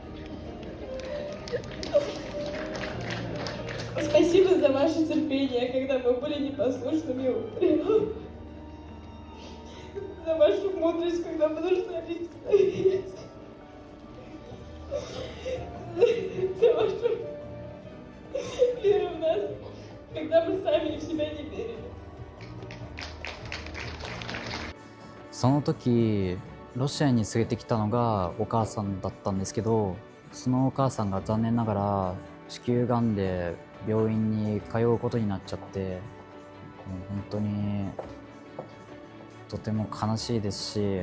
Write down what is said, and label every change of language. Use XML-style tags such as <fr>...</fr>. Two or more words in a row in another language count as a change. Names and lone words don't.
<ru>Спасибо за ваше терпение, когда мы были непослушными и упрямыми. За вашу мудрость, когда мы нуждались в совете. За вашу веру в нас, когда мы сами в себя не верили.</ru> <ja>その時ロシアに連れてきたのがお母さんだったんですけど、そのお母さんが残念ながら子宮がんで病院に通うことになっちゃって、もう本当にとても悲しいですし、</ja>